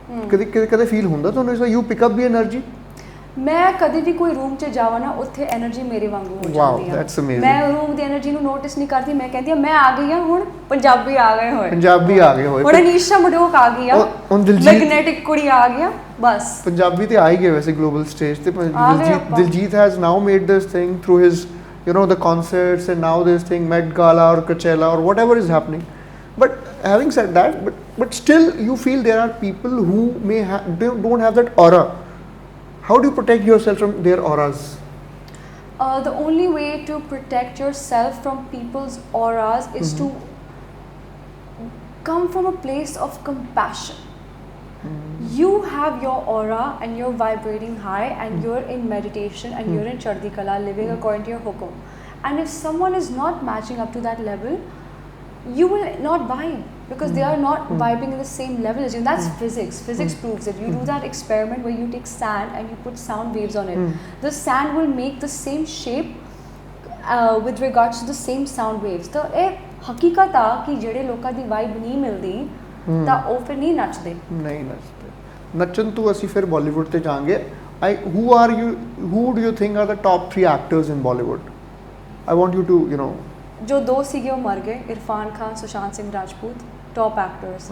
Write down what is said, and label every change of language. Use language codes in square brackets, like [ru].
[pa] ਕਦੇ ਫੀਲ ਹੁੰਦਾ ਤੁਹਾਨੂੰ ਇਸ ਦਾ? [en] You pick up the energy. [pa] ਮੈਂ ਕਦੇ ਵੀ ਕੋਈ ਰੂਮ 'ਚ ਜਾਵਾਂ ਨਾ, ਉੱਥੇ ਐਨਰਜੀ ਮੇਰੇ ਵਾਂਗੂ ਹੋ ਜਾਂਦੀ ਹੈ। ਮੈਂ ਰੂਮ ਦੀ ਐਨਰਜੀ ਨੂੰ ਨੋਟਿਸ ਨਹੀਂ ਕਰਦੀ, ਮੈਂ ਕਹਿੰਦੀ ਹਾਂ ਮੈਂ ਆ ਗਈ ਹਾਂ, ਹੁਣ ਪੰਜਾਬੀ ਆ ਗਏ ਹੋਏ, ਹੁਣ ਅਨੀਸ਼ਾ ਮਡੋਕ ਆ ਗਈ ਆ, ਮੈਗਨੈਟਿਕ ਕੁੜੀ ਆ ਗਈ ਆ, ਬਸ ਪੰਜਾਬੀ ਤੇ ਆ ਹੀ ਗਏ ਵੈਸੇ ਗਲੋਬਲ ਸਟੇਜ ਤੇ। [en] Diljit has now made this thing through his the concerts, and now this thing Met Gala or Coachella or whatever is happening. But having said that, but still you feel there are people who may don't have that aura. How do you protect yourself from their auras? The only way to protect yourself from people's auras is to come from a place of compassion. You have your aura and you're vibrating high and you're in meditation and you're in Chardi Kala, living according to your hukum. And if someone is not matching up to that level, you will not vibe, because they are not vibing in the same level as you. That's physics. Physics proves it. You do that experiment where you take sand and you put sound waves on it. The sand will make the same shape with regards to the same sound waves. So [pa] ਹਕੀਕਤ ਆ ਕਿ ਜਿਹੜੇ ਲੋਕਾਂ ਦੀ vibe ਨਹੀਂ ਮਿਲਦੀ ਤਾਂ ਉਹ ਫਿਰ ਨਹੀਂ ਨੱਚਦੇ ਨਹੀਂ ਨੱਚਦੇ ਨੱਚਣ ਤੋਂ ਅਸੀਂ ਫਿਰ ਬਾਲੀਵੁੱਡ ਤੇ ਜਾਵਾਂਗੇ [en] who do you think are the top 3 actors in Bollywood? I want you to [pa] ਜੋ ਦੋ ਸੀਗੇ ਉਹ ਮਰ ਗਏ ਇਰਫਾਨ ਖਾਨ ਸੁਸ਼ਾਂਤ ਸਿੰਘ ਰਾਜਪੂਤ [en] top actors